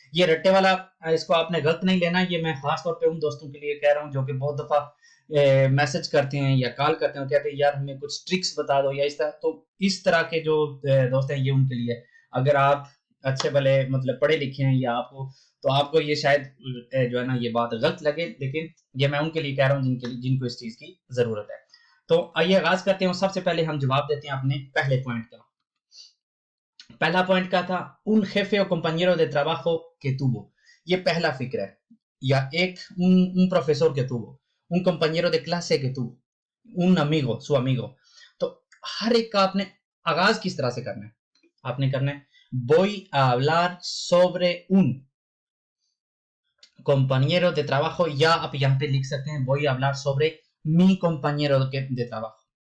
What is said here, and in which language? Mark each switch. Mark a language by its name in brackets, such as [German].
[Hindi] ये रट्टे वाला इसको आपने गलत नहीं लेना, ये मैं खास तौर पे उन दोस्तों के लिए कह रहा हूँ जो कि बहुत दफा मैसेज करते हैं या कॉल करते हैं, कहते हैं यार हमें कुछ ट्रिक्स बता दो या इस तरह, तो इस तरह के जो दोस्त हैं ये उनके लिए। अगर आप अच्छे भले मतलब पढ़े लिखे हैं या आपको, तो आपको ये शायद जो है ना ये बात गलत लगे, लेकिन ये मैं उनके लिए कह रहा हूँ जिनको इस चीज की जरूरत है। तो आइए आगाज करते हैं। सबसे पहले हम जवाब देते हैं अपने पहले पॉइंट का। पहला पॉइंट का था उन [Spanish] jefe o compañero de trabajo que tuvo, [Hindi] ये पहला फिक्र है, या [Spanish] un profesor que tuvo, un compañero de clase que tuvo, un amigo, su amigo। [Hindi] तो हर एक का आपने आगाज किस तरह से करना है, आपने करना है [Spanish] voy a hablar sobre un compañero de trabajo, [Hindi] या आप यहाँ पे लिख सकते हैं [Spanish] voy a hablar sobre mi compañero de trabajo।